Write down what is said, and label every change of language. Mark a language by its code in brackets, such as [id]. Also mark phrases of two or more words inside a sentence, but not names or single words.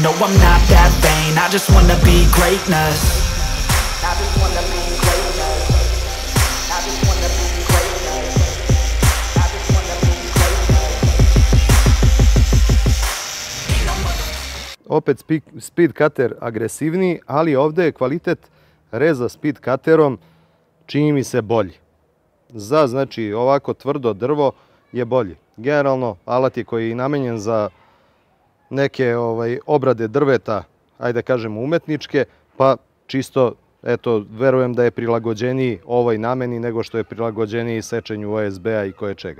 [en] No, I'm not that vain, I just wanna be greatness. I just wanna be greatness. I just wanna be greatness. I just wanna be greatness. [sr] Opet Speed Cutter agresivniji, ali ovdje je kvalitet reza Speed Cutterom čini mi se bolji. Za, znači, ovako tvrdo drvo je bolji. Generalno, alat je koji je namenjen za neke obrade drveta, ajde kažemo umetničke, pa čisto, eto, verujem da je prilagođeniji ovoj nameni nego što je prilagođeniji sečenju OSB-a i koje čega.